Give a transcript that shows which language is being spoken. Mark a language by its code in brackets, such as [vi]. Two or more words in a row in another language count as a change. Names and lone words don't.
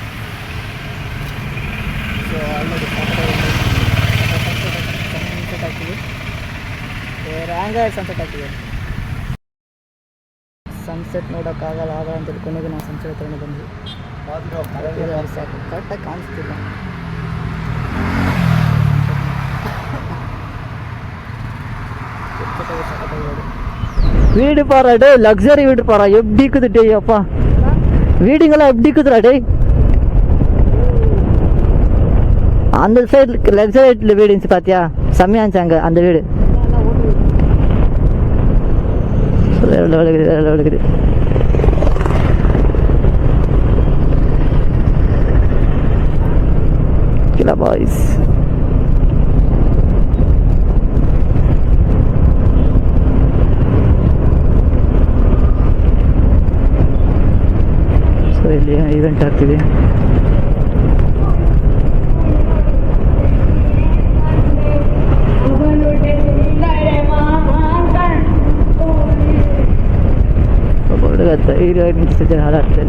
[en] so already sunset [kn] ಆಗ್ತಿದೆ, ರ್ಯಾಂಗರ್ ಸನ್ಸೆಟ್ ಆಗ್ತಿದೆ. ಸನ್ಸೆಟ್ ನೋಡೋಕ್ಕಾಗಲ್ಲ ಅಂತ ಕೊನೆಗೆ ನಾವು ಸನ್ಸೆಟ್ ಹತ್ರನೇ ಬಂದ್ವಿ. ಸಾಕು, ಕರೆಕ್ಟಾಗಿ ಕಾಣಿಸ್ತಿಲ್ಲ. [ta] வீடு பாரா டே, லக்ஸரி வீடு பாரா, எப்படி இருக்குது டே அப்பா. வீடுங்கெல்லாம் எப்படி இருக்குதுடா டே. அந்த சைடு லக்ஸரி வீடு இருந்துச்சு பார்த்தியா, செம்மையா இருந்துச்சு அங்கே அந்த வீடு. விழுகுது. [kn] கிலா பாய்ஸ் ಸೊ ಇಲ್ಲಿ ಈವೆಂಟ್ ಆಗ್ತಿದೆ. ಧೈರ್ಯ ನಿಂತಿದ್ದೆ ಹಾಳಾಗ್ತದೆ.